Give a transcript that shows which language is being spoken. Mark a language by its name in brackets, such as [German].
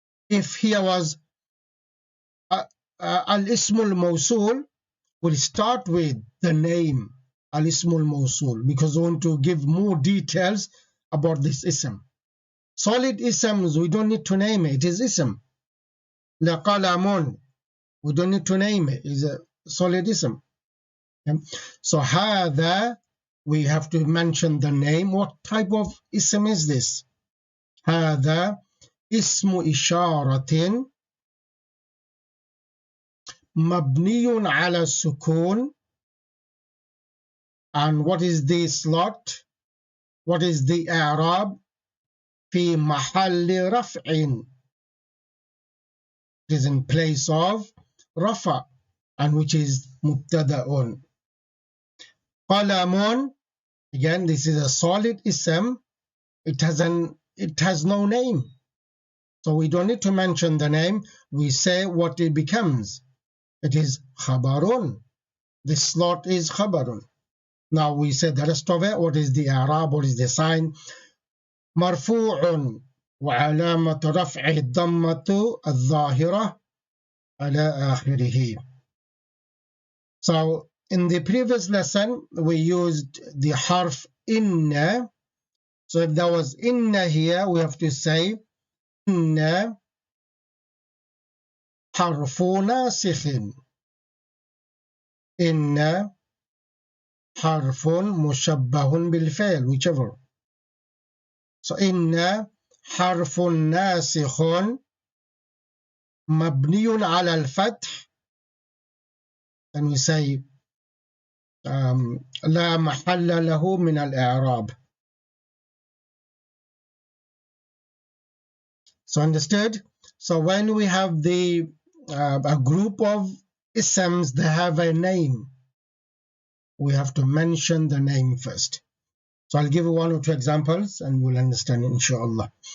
[English] If here was al-ism al-mawsul, we'll start with the name al-ism al-mawsul, because we want to give more details about this ism. Solid isms, we don't need to name it. It is ism. لقلم, we don't need to name it. It's a solid ism. Okay? So هذا, we have to mention the name. What type of ism is this? [Arabic] هذا اسم إشارة مبني على السكون. [English] And what is the slot? What is the اعراب? [Arabic] في محل رفع. [English] It is in place of رفع, and which is مبتدأ. قلم Again, this is a solid ism. It has no name. So we don't need to mention the name. We say what it becomes. It is khabarun. The slot is khabarun. Now we say the rest of it. What is the i'rab? What is the sign? [Arabic] مرفوع وعلامة رفعه الضمة الظاهرة على آخره. [English] So in the previous lesson we used the harf inna. So if there was inna here, we have to say inna حرف ناسخ. [Arabic] إن حرف مشبه بالفعل, [English] whichever. So [Arabic] إن حرف ناسخ مبني على الفتح, [English] and we say [Arabic] لا محل له من الإعراب. [English] So understood? So when we have a group of isms that have a name, we have to mention the name first. So I'll give you one or two examples and we'll understand, inshallah.